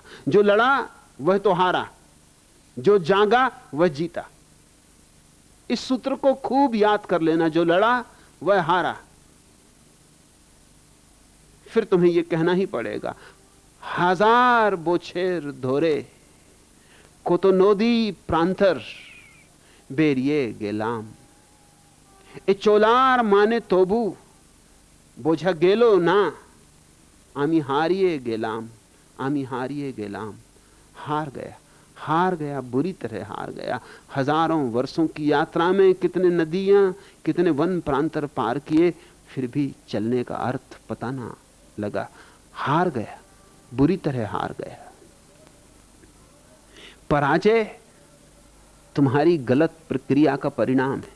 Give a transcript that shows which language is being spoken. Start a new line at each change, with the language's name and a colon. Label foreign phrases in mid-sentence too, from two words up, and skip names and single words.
Hindi: जो लड़ा वह तो हारा, जो जागा वह जीता। इस सूत्र को खूब याद कर लेना, जो लड़ा वह हारा। फिर तुम्हें यह कहना ही पड़ेगा,
Bangla: হাজার বছর ধরে কত তো নদী প্রান্তর বেড়িয়ে গেলাম। এ চলার মানে তবু বোঝা গেল না, আমি হারিয়ে গেলাম, আমি হারিয়ে গেলাম, आमी हारिए गेलाम।
Hindi: हार गया, हार गया, बुरी तरह हार गया। हजारों वर्षों की यात्रा में कितने नदियां, कितने वन प्रांतर पार किए, फिर भी चलने का अर्थ पता ना लगा। हार गया, बुरी तरह हार गया। पराजय तुम्हारी गलत प्रक्रिया का परिणाम है।